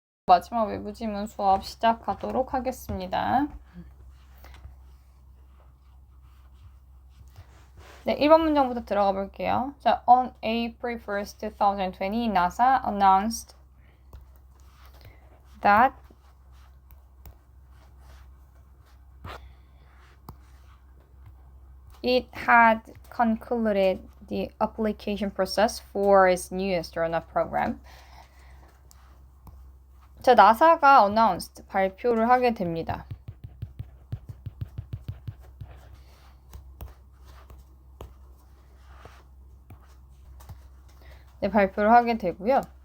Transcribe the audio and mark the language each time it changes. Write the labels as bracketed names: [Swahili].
[Korean] 마지막 외부 지문 수업 시작하도록 하겠습니다. 네, 1번 문장부터 들어가 볼게요. [English] 자, on April 1st, 2020, NASA announced that it had concluded the application process for its new astronaut program. [Korean] 자, 나사가 announced, 발표를 하게 됩니다. 네, 발표를 하게 되고요.